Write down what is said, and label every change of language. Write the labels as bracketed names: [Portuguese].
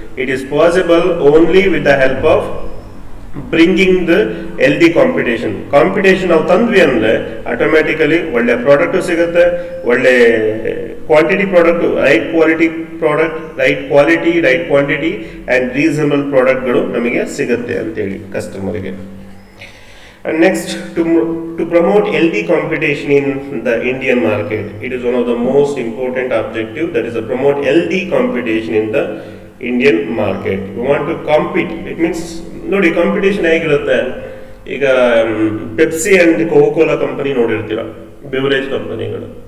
[English] it is possible only with the help of bringing the healthy competition [Kannada] ನಾವು ತಂದ್ವಿ ಅಂದರೆ automatically ಒಳ್ಳೆ product ಸಿಗುತ್ತೆ, ಒಳ್ಳೆ quantity product, right quality product, right quality, right quantity and reasonable ಪ್ರಾಡಕ್ಟ್ಗಳು ನಮಗೆ ಸಿಗುತ್ತೆ ಅಂತೇಳಿ ಕಸ್ಟಮರಿಗೆ. [English] And next, to promote healthy competition in the Indian market, it is one of the most important objective, that is to promote healthy competition in the Indian market. We want to compete. It means [Kannada] ನೋಡಿ competition ಹೇಗಿರುತ್ತೆ, ಈಗ Pepsi and ಕೋಕೋಲಾ company ನೋಡಿರ್ತೀರ, beverage ಕಂಪನಿಗಳು.